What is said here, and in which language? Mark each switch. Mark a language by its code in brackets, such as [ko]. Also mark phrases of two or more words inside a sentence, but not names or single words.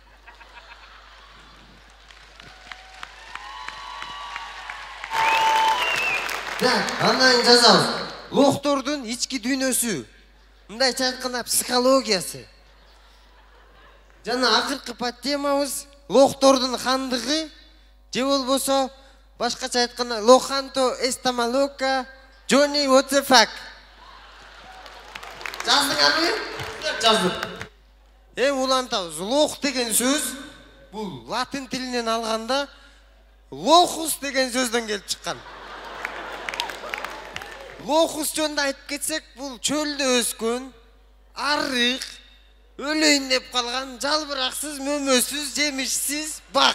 [ky] Андан жазабыз. Локтордун ички дүйнөсү, мындайча айтканда психологиясы. Жана акыркы подтемабыз локтордун хандыгы, же болбосо башкача айтканда лоханто эстамалока, [en] Johnny what the fuck. [ky] Жаздыңарбы? Жаздым. Улантабыз. Лох деген сөз бул латин тилинен алганда лохус деген сөздөн келип чыккан. Лохус жөнүндө айтып кетсек, бул чөлдө өскөн, арык, өлөйүн деп калган, жалбыраксыз, мөмөсүз, жемишсиз бак.